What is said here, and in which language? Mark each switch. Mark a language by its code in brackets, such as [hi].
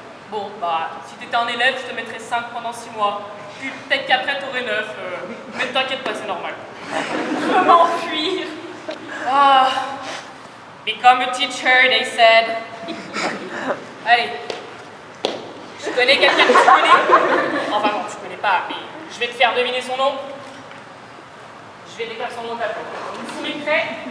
[fr] Bon, bah, si t'étais un élève, je te mettrais 5 pendant 6 mois. Puis peut-être qu'après t'aurais 9. Mais t'inquiète pas, c'est normal. Je veux m'enfuir. Ah. [en] Become a teacher, they said. [fr] Allez. Je connais quelqu'un que tu connais? Enfin non, tu connais pas, mais je vais te faire deviner son nom. Je vais décrire son nom au tableau. Vous soumettez prêt?